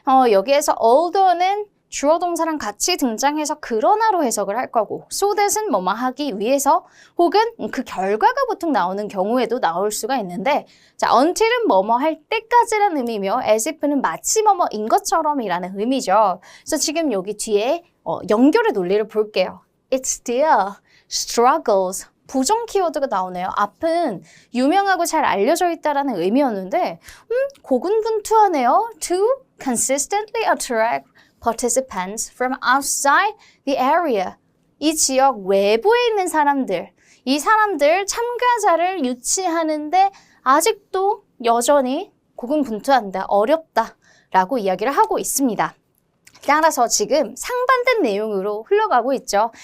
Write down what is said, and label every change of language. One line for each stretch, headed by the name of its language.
Korean: 여기에서 although는 주어 동사랑 같이 등장해서 그러나로 해석을 할 거고 so that은 뭐뭐 하기 위해서 혹은 그 결과가 보통 나오는 경우에도 나올 수가 있는데 자 until은 뭐뭐 할 때까지라는 의미며 as if는 마치 뭐뭐인 것처럼이라는 의미죠. 그래서 지금 여기 뒤에 연결의 논리를 볼게요. It still struggles 부정 키워드가 나오네요. 앞은 유명하고 잘 알려져 있다라는 의미였는데 고군분투하네요.
English: To consistently attract participants from outside the area.
Korean: 이 지역 외부에 있는 사람들, 이 사람들 참가자를 유치하는데 아직도 여전히 고군분투한다, 어렵다라고 이야기를 하고 있습니다. 따라서 지금 상반된 내용으로 흘러가고 있죠.